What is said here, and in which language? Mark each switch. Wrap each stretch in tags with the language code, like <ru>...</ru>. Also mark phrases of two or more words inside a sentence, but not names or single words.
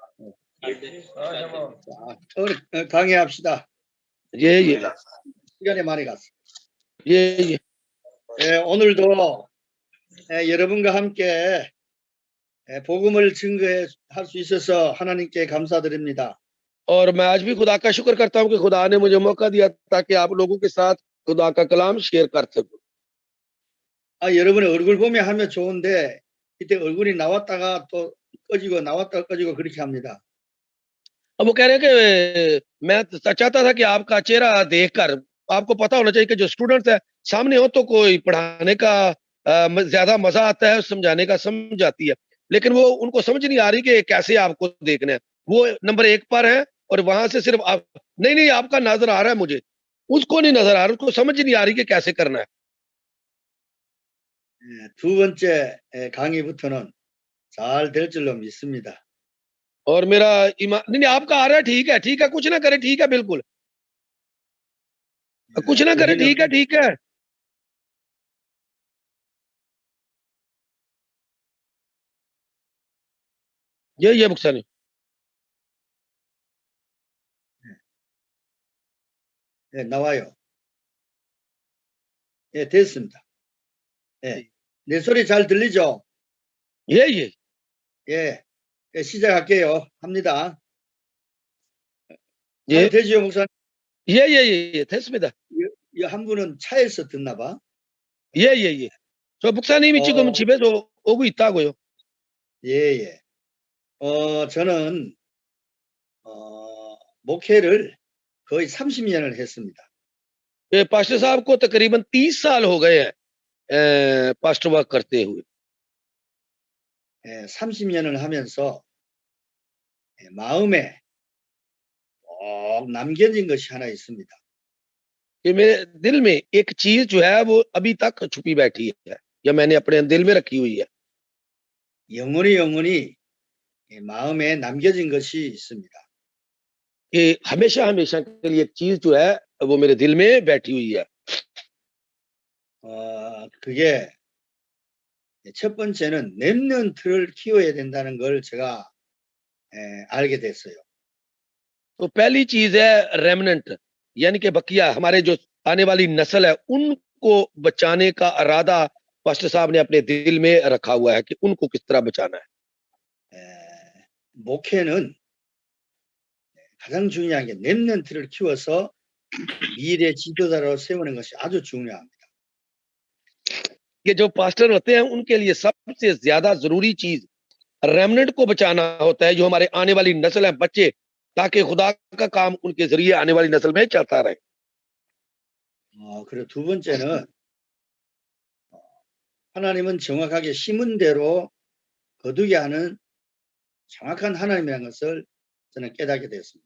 <ko>오늘 강의합시다. 예. 시간이 많이 갔어. 예. 예, 오늘도 여러분과 함께 복음을 증거할 수 있어서 하나님께 감사드립니다.</ko> <ur>اور میں آج بھی خدا کا شکر کرتا ہوں کہ خدا نے مجھے موقع دیا تاکہ آپ لوگوں کے ساتھ خدا کا کلام شیئر کر سکوں.</ur> <ko>여러분의 얼굴 보며 하면 좋은데 이때 얼굴이 나왔다가 또 꺼지고 나왔다가 꺼지고 그렇게 합니다.</ko> <ur>اب وہ کہہ رہے ہیں کہ میں چاہتا تھا کہ آپ کا چہرہ دیکھ کر آپ کو پتہ ہونا چاہیے کہ جو اسٹوڈنٹس ہے سامنے ہو تو کوئی پڑھانے کا زیادہ مزہ آتا ہے سمجھانے کا سمجھ آتی ہے لیکن وہ ان کو سمجھ نہیں آ رہی کہ کیسے آپ کو دیکھنا ہے وہ نمبر 1 پر ہے اور وہاں سے صرف آپ نہیں آپ کا نظر آ رہا ہے مجھے اس کو نہیں نظر آ رہا اس کو سمجھ نہیں آ رہی کہ کیسے کرنا ہے.</ur> <ko>두 번째 강의부터는 잘 될 줄로 믿습니다.</ko> <ur>اور میرا ایمان نہیں آپ کا آ رہا ہے ٹھیک ہے کچھ نہ کرے ٹھیک ہے بالکل کچھ نہ کرے ٹھیک ہے یہ 목사님</ur> <ko>네, 나와요. 예, 됐습니다. 예. 내 소리 잘 들리죠? 예. 예. 시작할게요. 합니다. 예. 되지요, 목사님? 예. 됐습니다. 이 한 분은 차에서 듣나 봐. 예. 저 목사님이 지금 집에서 오고 있다고요. 예. 저는 목회를 거의 30년을 했습니다.</ko> <ur>یہ پاسٹر صاحب کو تقریباً 30 سال ہو گئے ہیں</ur> <en>pastor work</en> <ur>کرتے ہوئے.</ur> <ko>예, 30년을 하면서 마음에 꼭 남겨진 것이 하나 있습니다.</ko> <ur>کہ میرے دل میں ایک چیز جو ہے وہ ابھی تک چھپی بیٹھی ہے یا میں نے اپنے دل میں رکھی ہوئی ہے.</ur> <ko>영원히 이 마음에 남겨진 것이 있습니다.</ko> <ur>کہ ہمیشہ ہمیشہ کے لیے ایک چیز جو ہے وہ میرے دل میں بیٹھی ہوئی ہے.</ur> <ko>그게 첫 번째는 렘넌트를 키워야 된다는 걸 제가 알게 됐어요.</ko> <ur>تو پہلی چیز ہے ریمننٹ، یعنی کہ بقیہ، ہمارے جو آنے والی نسل ہے ان کو بچانے کا ارادہ پاسٹر صاحب نے اپنے دل میں رکھا ہوا ہے کہ ان کو کس طرح بچانا ہے.</ur> <ko>목회는 가장 중요한 게 렘넌트를 키워서 미래 지도자로 세우는 것이 아주 중요합니다.</ko> <ur>کہ جو پاسٹر ہوتے ہیں ان کے لیے سب سے زیادہ ضروری چیز ریمننٹ کو بچانا ہوتا ہے، جو ہمارے آنے والی نسل ہے، بچے، تاکہ خدا کا کام ان کے ذریعے آنے والی نسل میں چلتا رہے.</ur> <ko>그리고 두 번째는 하나님은 정확하게 심은 대로 거두게 하는 정확한 하나님이라는 것을 저는 깨닫게 됐습니다.</ko>